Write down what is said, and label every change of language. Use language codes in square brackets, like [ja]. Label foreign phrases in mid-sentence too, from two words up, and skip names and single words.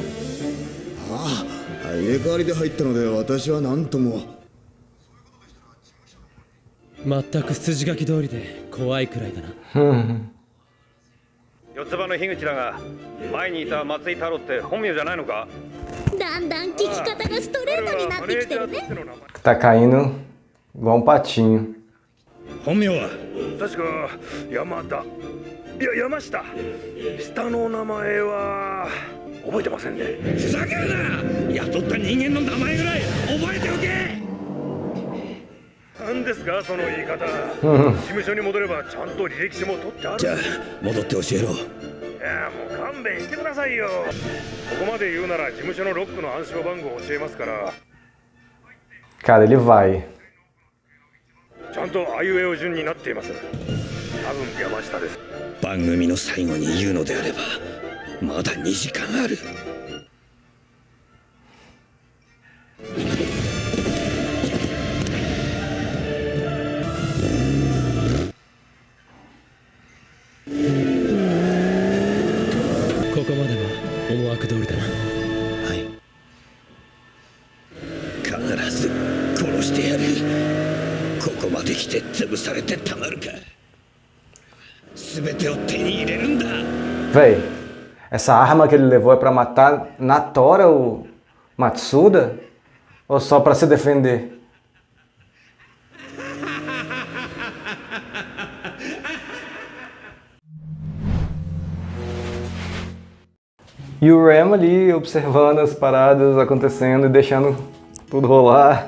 [ja] ああ、入れ替わりで入ったので私は何とも。全く筋書き通りで怖いくらいだな。四つ葉の樋口だが、前にいた松井太郎って本名じゃないのか？だんだん聞き方がストレートになってきてるね。 [pt] Tá caindo igual um patinho. [ja] 本名は確か山田。いや山下。下の名前は覚えてませんね。ふざけるな。雇った人間の名前ぐらい覚えておけ。何ですかその言い方。事務所に戻ればちゃんと履歴書も取ってある。じゃあ戻って教えろ。いやもう勘弁してくださいよ。ここまで言うなら事務所のロックの暗証番号を教えますから。 [pt] Cara, ele vai. [ja] ちゃんとあいうえお順になっています。多分山下です。番組の最後に言うのであればまだ2時間ある。ここまでは思惑通りだな。はい。必ず殺してやる。ここまで来て潰されてたまるか。全てを手に入れるんだ。 [pt] Véi, essa arma que ele levou é pra matar na tora o Matsuda? Ou só pra se defender? E o Rem ali observando as paradas acontecendo e deixando tudo rolar.